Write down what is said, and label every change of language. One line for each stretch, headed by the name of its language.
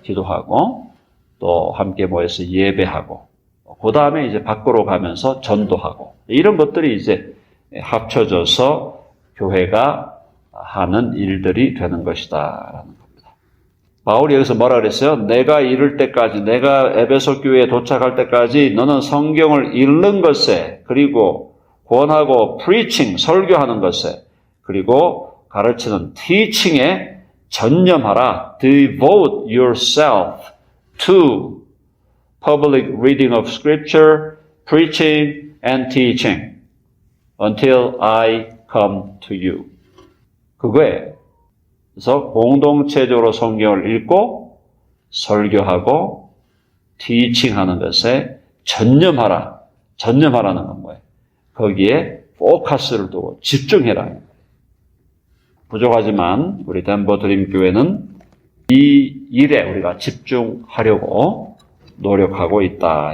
Korean: 기도하고 또 함께 모여서 예배하고 그 다음에 이제 밖으로 가면서 전도하고 이런 것들이 이제 합쳐져서 교회가 하는 일들이 되는 것이다라는 겁니다. 바울이 여기서 뭐라 그랬어요? 내가 이를 때까지, 내가 에베소 교회에 도착할 때까지 너는 성경을 읽는 것에 그리고 권하고 preaching, 설교하는 것에 그리고 가르치는 teaching에 전념하라.
English: Devote yourself to public reading of scripture, preaching and teaching until I come to you.
Korean: 그거예요. 그래서 공동체적으로 성경을 읽고 설교하고 teaching하는 것에 전념하라. 전념하라는 건 뭐예요? 거기에 포커스를 두고 집중해라. 부족하지만 우리 덴버 드림 교회는 이 일에 우리가 집중하려고 노력하고 있다.